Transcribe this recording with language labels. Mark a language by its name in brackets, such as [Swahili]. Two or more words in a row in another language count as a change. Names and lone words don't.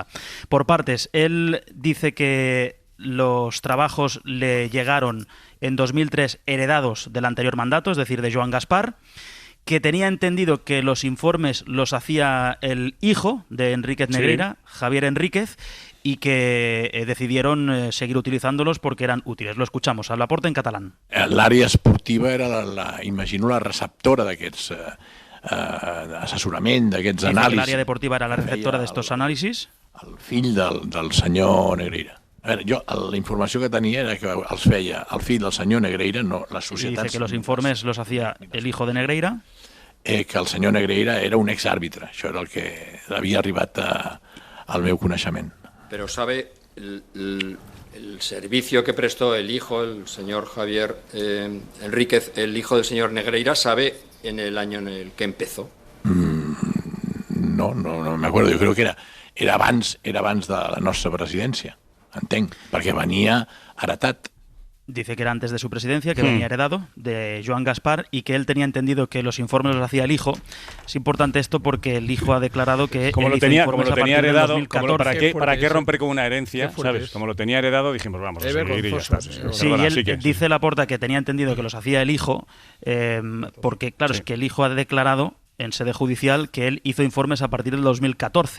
[Spanish] Por partes, él dice que los trabajos le llegaron en 2003 heredados del anterior mandato, es decir, de Joan Gaspar, que tenía entendido que los informes los hacía el hijo de Enríquez Negreira, Javier Enríquez, y que decidieron seguir utilizándolos porque eran útiles. Lo escuchamos a Laporta en catalán. [Catalan] L'àrea esportiva era, imagino, la receptora d'aquests assessorament, d'aquests anàlisis. [Spanish] L'àrea deportiva era la receptora d'estos análisis. [Catalan] El fill del senyor Negreira. A veure, jo la informació que tenia era que els feia el fill del senyor Negreira, no les societats... [Spanish] Dice que los informes los hacía el hijo de Negreira. [Catalan] Que el senyor Negreira era un exàrbitre. Això era el que havia arribat al meu coneixement. [Spanish] Pero sabe, el servicio que prestó el hijo, el señor Javier Enríquez, el hijo del señor Negreira, ¿sabe en el año en el que empezó? No me acuerdo. [Catalan] Jo crec que era abans de la nostra presidència, entenc, perquè venia heretat. [Spanish] Dice que era antes de su presidencia, que venía heredado de Joan Gaspar y que él tenía entendido que los informes los hacía el hijo. Es importante esto porque el hijo ha declarado que como lo tenía heredado, ¿para qué romper con una herencia? ¿Sabes? Eso. Como lo tenía heredado, dijimos, vamos a seguir y ya está. Sí, y él dice Laporta que tenía entendido que los hacía el hijo, porque claro, es que el hijo ha declarado en sede judicial que él hizo informes a partir del 2014.